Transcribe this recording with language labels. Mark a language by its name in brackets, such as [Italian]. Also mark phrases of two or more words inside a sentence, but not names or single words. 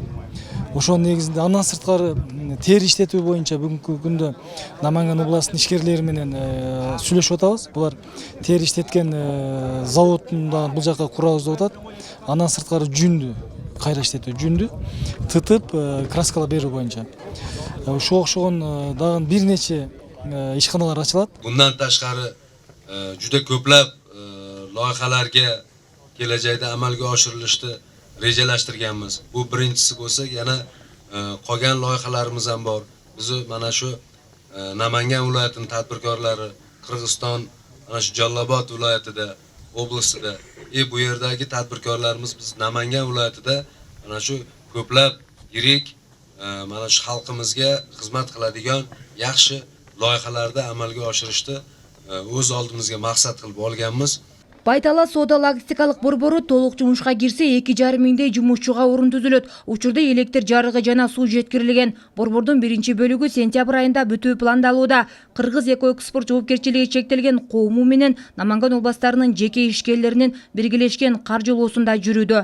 [Kyrgyz] Ошонун негизинде андан сырткары тери иштетүү боюнча бүгүнкү күндө Наманган областынын ишкерлери менен сүйлөшүп атабыз. Булар тери иштеткен заводун да бул жака курабыз деп атат. Андан сырткары жүндү кайра иштетүү, жүндү тытып краскалап берүү боюнча. Ошого окшогон дагы бир нече ишканалар ачылат. [Uzbek] Bundan tashqari juda ko'plab loyihalarga kelajakda amalga oshirilishni rejalashtirganmiz. Bu birinchisi bo'lsa, yana qolgan loyihalarimiz ham bor. Biz mana shu Namangan viloyatining tadbirkorlari Qirg'iziston mana shu Jallobod viloyatida, oblastida, bu yerdagi tadbirkorlarimiz biz Namangan viloyatida mana shu ko'plab yirik mana shu xalqimizga xizmat qiladigan yaxshi loyihalarda amalga oshirishni o'z oldimizga maqsad qilib olganmiz. [Kyrgyz] Байтала соода логистикалык борбору толук жумушка кирсе 2,5 миңдей жумушчуга орун түзүлөт. Учурда электр жарыгы жана суу жеткирилген. Борбордун биринчи бөлүгү сентябрь айында бүтүү пландалууда. Кыргыз эко экспорт жоопкерчилиги чектелген коому менен Наманган областарынын жеке ишкерлеринин биргелешкен каржылоосунда жүрүүдө.